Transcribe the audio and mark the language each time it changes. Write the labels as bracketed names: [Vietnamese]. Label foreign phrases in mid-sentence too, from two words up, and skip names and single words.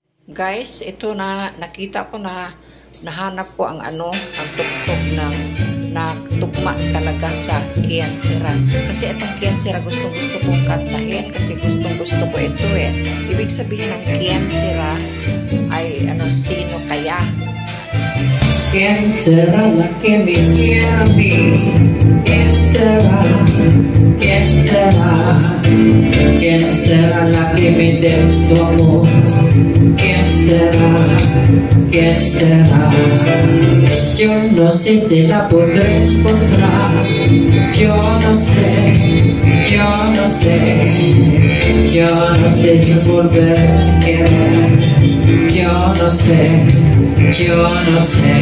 [Filipino] Guys, ito na nakita ko na nahanap ko ang ang tugtog ng tugma talaga sa Kiansera. Kasi itong Kiansera gusto kong kantahin kasi gusto ko ito eh. Ibig sabihin ng Kiansera ay sino kaya? [Spanish] Kiansera la que me quiere, Kiansera, Kiansera, Kiansera la que me dé su amor, Kiansera, Kiansera. Yo no sé si la podré encontrar, yo no sé, yo no sé, yo no sé si volver a querer, yo no sé, yo no sé.